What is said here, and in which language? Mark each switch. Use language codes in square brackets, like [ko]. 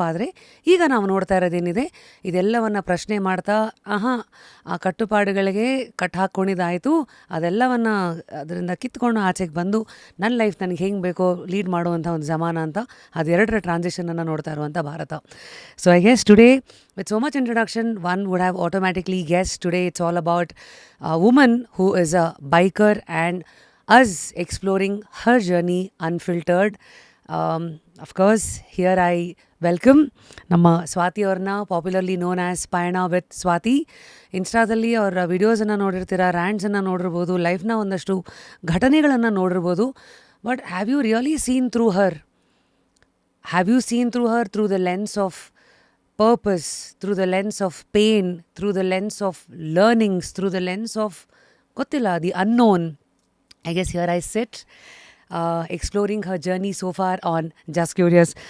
[kn] ಆದರೆ ಈಗ ನಾವು ನೋಡ್ತಾ ಇರೋದೇನಿದೆ, ಇದೆಲ್ಲವನ್ನು ಪ್ರಶ್ನೆ ಮಾಡ್ತಾ ಆ ಕಟ್ಟುಪಾಡುಗಳಿಗೆ ಕಟ್ ಹಾಕ್ಕೊಂಡಿದ್ದಾಯಿತು, ಅದೆಲ್ಲವನ್ನು ಅದರಿಂದ ಕಿತ್ಕೊಂಡು ಆಚೆಗೆ ಬಂದು ನನ್ನ ಲೈಫ್ ನನಗೆ ಹೆಂಗೆ ಬೇಕೋ ಲೀಡ್ ಮಾಡುವಂಥ ಒಂದು ಜಮಾನ ಅಂತ ಅದೆರಡರ ಟ್ರಾನ್ಸಿಷನನ್ನು ನೋಡ್ತಾ ಇರುವಂಥ Bharat. [en] So I guess today with so much introduction, one would have automatically guessed today it's all about a woman who is a biker and us exploring her journey unfiltered. Of course, here I welcome [kn] ನಮ್ಮ ಸ್ವಾತಿ ಅವ್ರನ್ನ, [en] Popularly known as Payana with Swathi. [kn] ಇನ್ಸ್ಟಾದಲ್ಲಿ ಅವರ ವಿಡಿಯೋಸನ್ನು ನೋಡಿರ್ತೀರ, ರ್ಯಾಂಡ್ಸನ್ನು ನೋಡಿರ್ಬೋದು, ಲೈಫ್ನ ಒಂದಷ್ಟು ಘಟನೆಗಳನ್ನು ನೋಡಿರ್ಬೋದು. [en] But have you really seen through her? Have you seen through her through the lens of purpose, through the lens of pain, through the lens of learnings, through the lens of [kn] gottilla, [en] the unknown? I guess here I sit exploring her journey so far on Just Curious.